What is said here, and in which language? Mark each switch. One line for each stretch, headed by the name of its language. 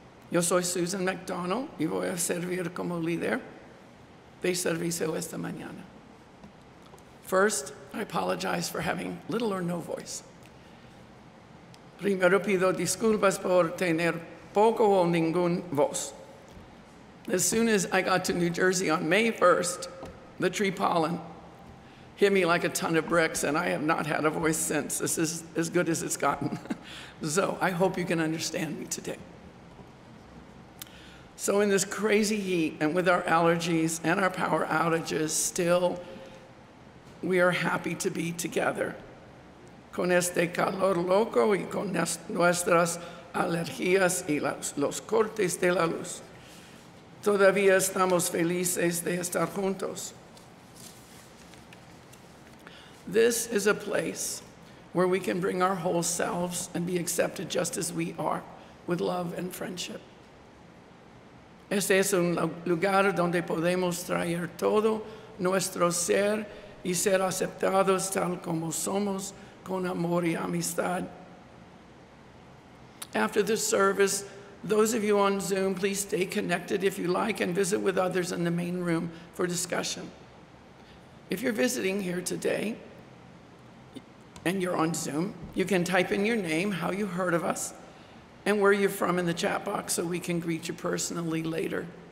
Spanish: Yo soy Susan MacDonnell y voy a servir como líder de servicio esta mañana.
English: First, I apologize for having little or no voice.
Spanish: Primero pido disculpas por tener poco o ningún voz.
English: As soon as I got to New Jersey on May 1st, the tree pollen hit me like a ton of bricks, and I have not had a voice since. This is as good as it's gotten. So I hope you can understand me today. So in this crazy heat and with our allergies and our power outages, still, we are happy to be together.
Spanish: Con este calor loco y con nuestras alergias y los cortes de la luz. Todavía estamos felices de estar juntos.
English: This is a place where we can bring our whole selves and be accepted just as we are, with love and friendship.
Spanish: Este es un lugar donde podemos traer todo nuestro ser y ser aceptados tal como somos, con amor y amistad.
English: After the service, those of you on Zoom, please stay connected if you like and visit with others in the main room for discussion. If you're visiting here today and you're on Zoom, you can type in your name, how you heard of us, and where you're from in the chat box so we can greet you personally later.